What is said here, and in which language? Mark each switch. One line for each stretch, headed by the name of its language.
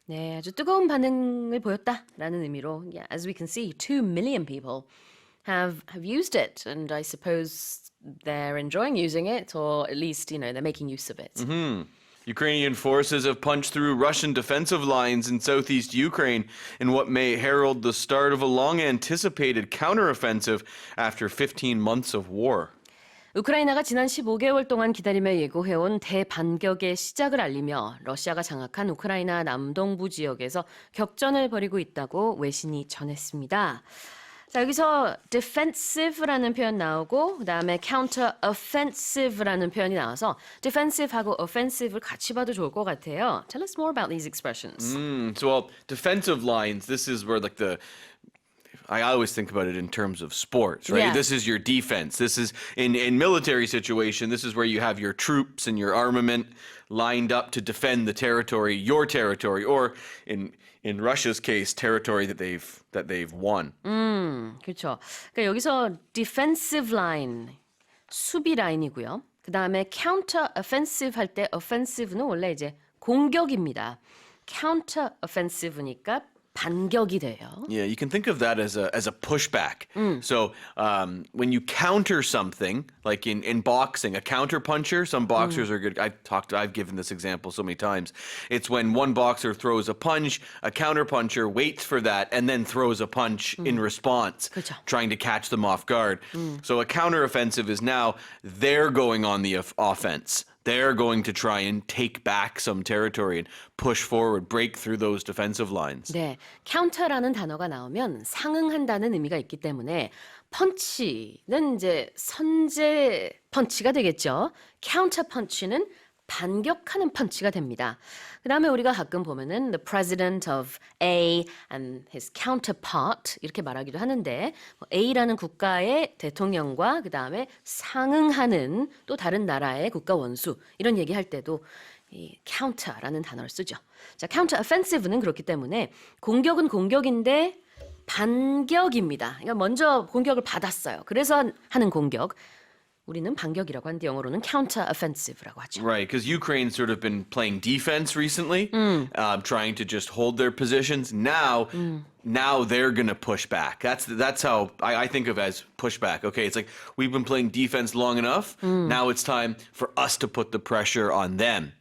Korean: 네, 아주 뜨거운 반응을 보였다라는 의미로,
English: yeah, as we can see, 2 million people have used it, and I suppose they're enjoying using it, or at least, they're making use of it. Ukrainian forces have punched through Russian defensive lines in southeast Ukraine in what may herald the start of a long-anticipated counteroffensive after 15 months of war.
Korean: 우크라이나가 지난 15개월 동안 기다리며 예고해온 대반격의 시작을 알리며 러시아가 장악한 우크라이나 남동부 지역에서 격전을 벌이고 있다고 외신이 전했습니다. 자, 여기서 defensive라는 표현 나오고 그다음에 counter-offensive라는 표현이 나와서 defensive하고 offensive를 같이 봐도 좋을 것 같아요.
English: Tell us more about these expressions. So, defensive lines, this is where I always think about it in terms of sports, right? This is your defense. This is in military situation. This is where you have your troops and your armament lined up to defend the territory, your territory, or in Russia's case, territory that they've won.
Korean: 그렇죠. 그러니까 여기서 defensive line 수비 라인이고요. 그 다음에 counter offensive 할 때 offensive는 원래 이제 공격입니다. counter offensive니까 반격이 돼요.
English: Yeah, you can think of that as a pushback. So when you counter something, like in boxing, a counter puncher, some boxers are good. I've given this example so many times. It's when one boxer throws a punch, a counter puncher waits for that and then throws a punch in response,
Korean: 그렇죠.
English: trying to catch them off guard. So a counter offensive is now they're going on the offense. They're going to try and take back some territory and push forward, break through those defensive lines.
Korean: 네, counter라는 단어가 나오면 상응한다는 의미가 있기 때문에 펀치는 이제 선제 펀치가 되겠죠. counter punch는 반격하는 펀치가 됩니다. 그다음에 우리가 가끔 보면은
English: the president of A and his counterpart
Korean: 이렇게 말하기도 하는데 A라는 국가의 대통령과 그다음에 상응하는 또 다른 나라의 국가 원수 이런 얘기할 때도 이 counter라는 단어를 쓰죠. 자, counter offensive는 그렇기 때문에 공격은 공격인데 반격입니다. 그러니까 먼저 공격을 받았어요. 그래서 하는 공격. 우리는 반격이라고 하는데 영어로는 counter offensive라고 하죠.
English: Right, because Ukraine's sort of been playing defense recently, trying to just hold their positions. Now they're going to push back. That's how I think of as pushback. Okay, it's like we've been playing defense long enough. Now it's time for us to put the pressure on them.